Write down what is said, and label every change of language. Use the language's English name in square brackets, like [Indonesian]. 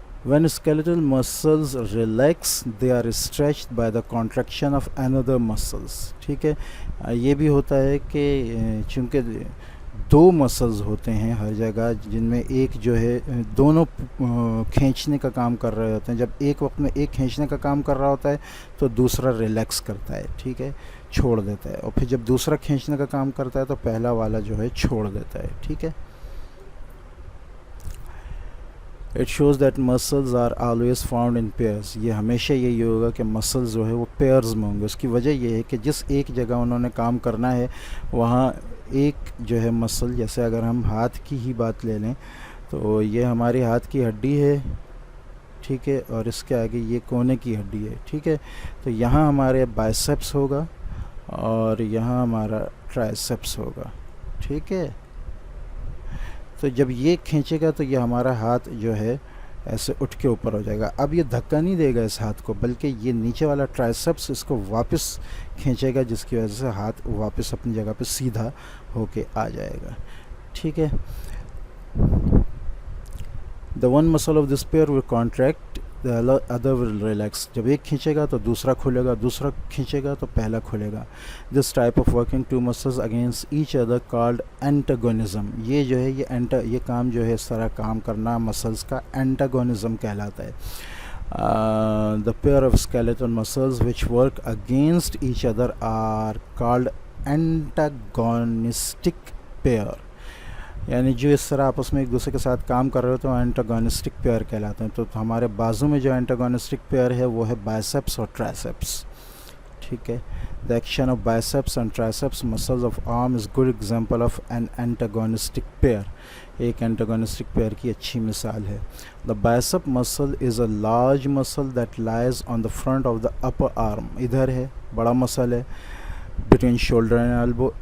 [English] When skeletal muscles relax, they are stretched by the contraction of another muscles. [Urdu] ٹھیک ہے. یہ بھی ہوتا ہے کہ چونکہ دو مسلز ہوتے ہیں ہر جگہ، جن میں ایک جو ہے دونوں کھینچنے کا کام کر رہے ہوتے ہیں. جب ایک وقت میں ایک کھینچنے کا کام کر رہا ہوتا ہے تو دوسرا ریلیکس کرتا ہے. ٹھیک ہے، چھوڑ دیتا ہے. اور پھر جب دوسرا کھینچنے کا کام کرتا ہے تو پہلا والا جو ہے چھوڑ دیتا ہے. ٹھیک ہے. [English] It shows that muscles are always found in pairs. [Urdu] یہ ہمیشہ یہی ہوگا کہ مسلز جو ہے وہ پیئرز میں ہوں گے. اس کی وجہ یہ ہے کہ جس ایک جگہ انہوں نے کام کرنا ہے وہاں ایک جو ہے مسل، جیسے اگر ہم ہاتھ کی ہی بات لے لیں تو یہ ہماری ہاتھ کی ہڈی ہے. ٹھیک ہے. اور اس کے آگے یہ کونے کی ہڈی ہے. ٹھیک ہے. تو یہاں ہمارے بائسیپس ہوگا اور یہاں ہمارا ٹرائسیپس ہوگا. ٹھیک ہے. تو جب یہ کھینچے گا تو یہ ہمارا ہاتھ جو ہے ایسے اٹھ کے اوپر ہو جائے گا. اب یہ دھکا نہیں دے گا اس ہاتھ کو، بلکہ یہ نیچے والا ٹرائسپس اس کو واپس کھینچے گا، جس کی وجہ سے ہاتھ واپس اپنی جگہ پہ سیدھا ہو کے آ جائے گا. ٹھیک ہے. [English] The one muscle of this pair will contract, the other will relax. [Urdu] جب ایک کھینچے گا تو دوسرا کھلے گا، دوسرا کھینچے گا تو پہلا کھلے گا. [English] This type of working two muscles against each other called antagonism. [Urdu] یہ جو ہے یہ کام جو ہے اس طرح کام کرنا مسلز کا antagonism کہلاتا ہے. [English] The pair of skeletal muscles which work against each other are called antagonistic pair. [Urdu] یعنی جو اس طرح آپس میں ایک دوسرے کے ساتھ کام کر رہے ہوتے ہیں اینٹاگونسٹک پیئر کہلاتے ہیں. تو ہمارے بازو میں جو اینٹاگونسٹک پیئر ہے وہ ہے بائسیپس اور ٹرائسیپس. ٹھیک ہے. [English] The action of biceps and triceps muscles of arm is good example of an antagonistic pair. [Urdu] ایک اینٹاگونسٹک پیئر کی اچھی مثال ہے. [English] The bicep muscle is a large muscle that lies on the front of the upper arm. [Urdu] ادھر ہے، بڑا مسل ہے [English] between shoulder and elbow.